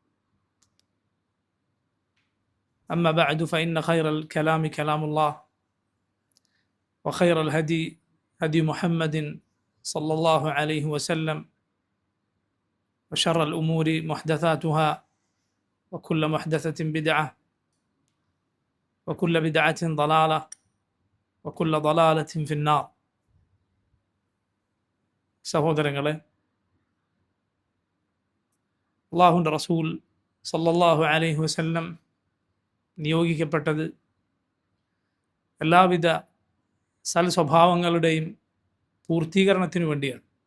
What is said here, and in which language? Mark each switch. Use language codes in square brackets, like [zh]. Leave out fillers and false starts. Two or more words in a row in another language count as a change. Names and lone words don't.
[ar] أما بعد، فإن خير الكلام كلام الله، وخير الهدي هدي محمد صلى الله عليه وسلم، وشر الأمور محدثاتها، وكل محدثة بدعة، وكل بدعة ضلالة، وكل ضلالة في النار. [ml] സഹോദരങ്ങളെ, അള്ളാഹുവിൻ്റെ റസൂൽ [ar] صلى الله عليه وسلم [ml] നിയോഗിക്കപ്പെട്ടത് എല്ലാവിധ സൽസ്വഭാവങ്ങളുടെയും പൂർത്തീകരണത്തിനു വേണ്ടിയാണ്.